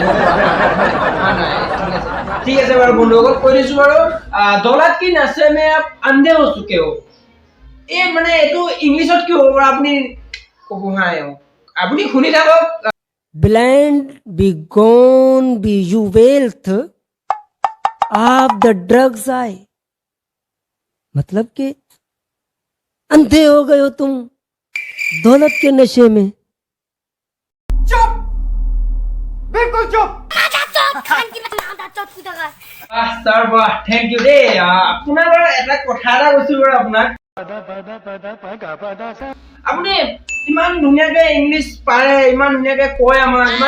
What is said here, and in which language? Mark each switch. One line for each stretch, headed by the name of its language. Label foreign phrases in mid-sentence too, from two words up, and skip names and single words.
Assamese: ঠিক আছে বাৰু বন্ধুসকল কৈ দিছো বাৰু
Hindi: दौलत के नशे में आप अंधे हो चुके हो
Assamese: এই মানে এইটো ইংলিছত কি হ'ব আপুনি ক'ব হা আপুনি শুনি থাকক
English: Blind be gone be you wealth of the drugs eye,
Hindi: मतलब कि अंधे हो गए हो तुम दौलत के नशे में।
Assamese: স্যার বাহ
English: thank you
Assamese: দেই আপোনাৰ বাৰু এটা কথা এটা কৈছো বাৰু আপোনাক আপুনি ইমান ধুনীয়াকে ইংলিছ পাৰে ইমান ধুনীয়াকে কয় আমাক ইমান